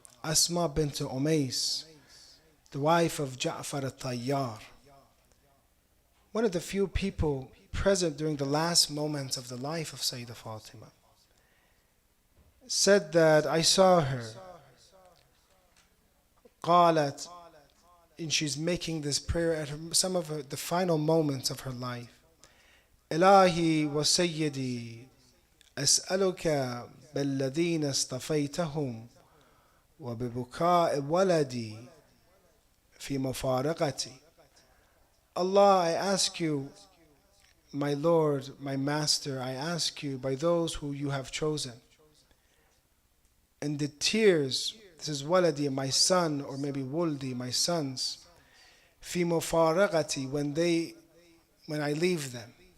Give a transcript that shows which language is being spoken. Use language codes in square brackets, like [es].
[en] Asma bint Umais, the wife of Ja'far al-Tayyar, one of the few people present during the last moments of the life of Sayyida Fatema, said that I saw her. قالت, and she's making this prayer at some of the final moments of her life. [ar] إلهي وسيدي أسألك بالذين اصطفيتهم وببكاء ولدي في مفارقتي. [en] Allah, I ask you, my Lord, my Master, I ask you by those who you have chosen. And the tears, this is waladi, my son, or maybe wuldi, my sons, fi mufaraqati, when I leave them.